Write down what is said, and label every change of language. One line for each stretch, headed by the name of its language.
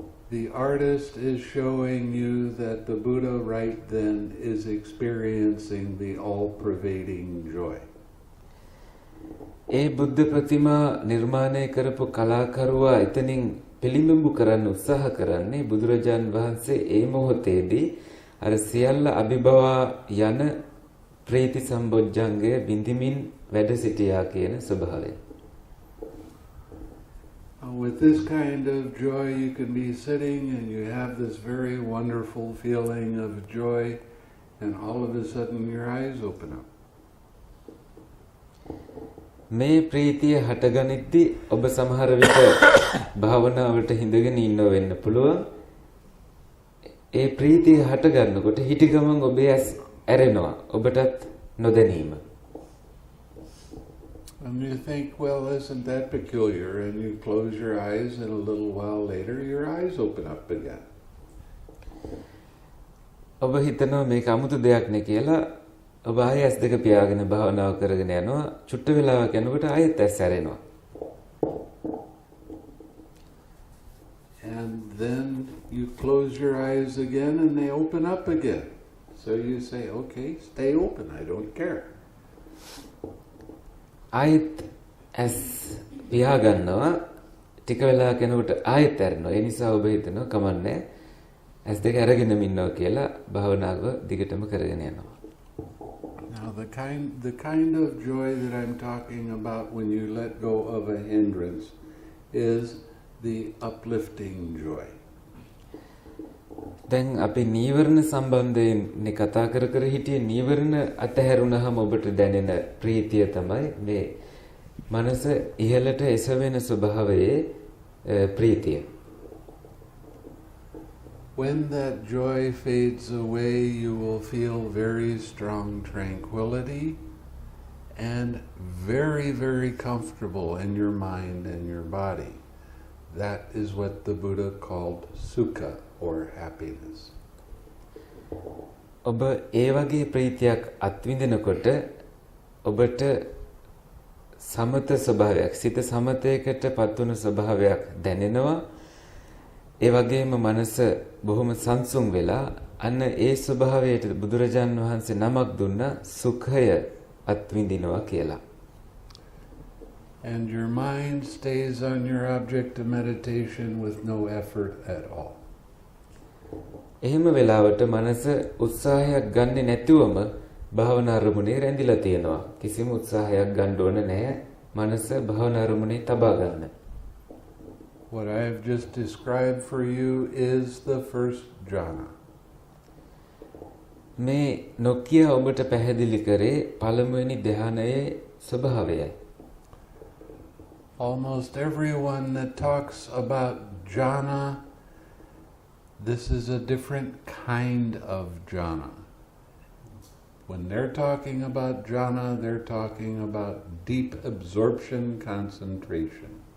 English: The artist is showing you that the Buddha right then is experiencing the all-pervading joy.
Sinhala: ඒ බුද්ධ ප්‍රතිමා නිර්මාණය කරපු කලාකරුවා එතනින් පිළිඹු කරන්න උත්සාහ කරන්නේ බුදුරජාන් වහන්සේ ඒ මොහොතේදී අර සියල්ල අභිභවා යන ප්‍රීති සම්බොජ්ජංගය බින්දිමින් වැඩ සිටියා කියන ස්වභාවය.
English: With this kind of joy you can be sitting and you have this very wonderful feeling of joy, and all of a sudden your eyes open up.
Sinhala: මේ ප්‍රීතිය හටගනිද්දී ඔබ සමහර විට භාවනාවට හිඳගෙන ඉන්න වෙන්න පුළුවන්. ඒ ප්‍රීතිය හටගන්නකොට හිටි ගමන් ඔබේ ඇස් ඇරෙනවා ඔබටත් නොදැනීම.
English: And you think, well, isn't that peculiar? And you close your eyes and a little while later your eyes open up again.
Sinhala: ඔබ හිතනවා මේක 아무තු දෙයක් නේ කියලා ඔබ ආයෙ ඇස් දෙක පියාගෙන භාවනාව කරගෙන යනවා. චුට්ට වෙලාවක් යනකොට ආයෙත් ඇස් ඇරෙනවා.
English: And then you close your eyes again and they open up again. So you say, okay, stay open, I don't care.
Sinhala: ආයෙත් ඇස් පියාගන්නවා. ටික වෙලාවක් යනකොට ආයෙත් ඇරෙනවා. ඒ නිසා ඔබ හිතනවා කමන්නේ ඇස් දෙක අරගෙනම ඉන්නවා කියලා භාවනාව දිගටම කරගෙන යනවා.
English: Now the kind of joy that I'm talking about when you let go of a hindrance is the uplifting joy.
Sinhala: දැන් අපි නීවරණ සම්බන්ධයෙන් කතා කර හිටියේ නීවරණ අතහැරුණාම ඔබට දැනෙන ප්‍රීතිය තමයි මේ මනස ඉහළට එසවෙන ස්වභාවයේ ප්‍රීතිය.
English: When that joy fades away, you will feel very strong tranquility and very, very comfortable in your mind and your body. That is what the Buddha called sukha, or happiness.
Sinhala: ඔබ ඒ වගේ ප්‍රීතියක් අත්විඳිනකොට ඔබට සමත ස්වභාවයක් සිත සමතයකට පත්වන ස්වභාවයක් දැනෙනවා. ඒ වගේම මනස බොහොම සංසුන් වෙලා අන්න ඒ ස්වභාවයට බුදුරජාන් වහන්සේ නමක් දුන්නා සුඛය අත්විඳිනවා කියලා.
English: And your mind stays on your object of meditation with no effort at all.
Sinhala: එහෙම වෙලාවට මනස උත්සාහයක් ගන්නෙ නැතුවම භාවනා අරමුණේ රැඳිලා තියෙනවා. කිසිම උත්සාහයක් ගන්න ඕන නැහැ. මනස භාවනා අරමුණේ තබා ගන්න.
English: What I have just described for you is the first jhana.
Sinhala: මේ නොකිය ඔබට පැහැදිලි කරේ පළමුවෙනි ධ්‍යානයේ ස්වභාවයයි.
English: Almost everyone that talks about jhana, this is a different kind of jhana. When they're talking about jhana, they're talking about deep absorption concentration.